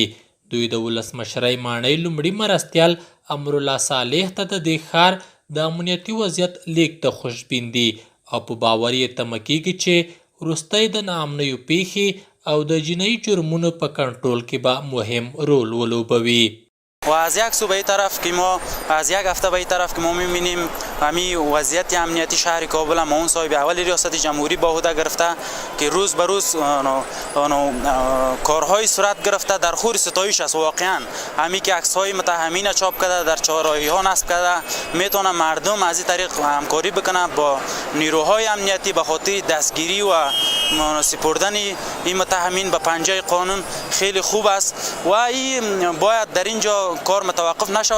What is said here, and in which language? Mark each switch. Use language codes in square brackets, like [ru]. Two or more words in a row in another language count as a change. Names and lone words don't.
[ps] دوی د ولسمشرۍ ماڼۍ لومړي مرستیال امرالله صالح ته د دې ښار د امنیتي وضعیت لیک ته خوشبین دي او په باور یې تمه کیږي چې وروستی د ناامنیو پیښې او د جنایي جرمونو په کنټرول کې به مهم رول ولوبوي. [fa] و از یک سو به این طرف که ما از یک هفته به این طرف که ما می‌بینیم همین وضعیت امنیتی شهر کابل هم اون صاحب اول ریاست جمهوری به عهده گرفته که روز به روز کارهای صورت گرفته در خور ستایش است. واقعا همین که عکس‌های متهمین چاپ کرده در چهارراهی‌ها نصب کرده میتونه مردم از این طریق همکاری بکنه با نیروهای امنیتی به خاطر دستگیری و سپردن این متهمین به پنجه قانون خیلی خوب است و این باید در اینجا کار متوقف نشود.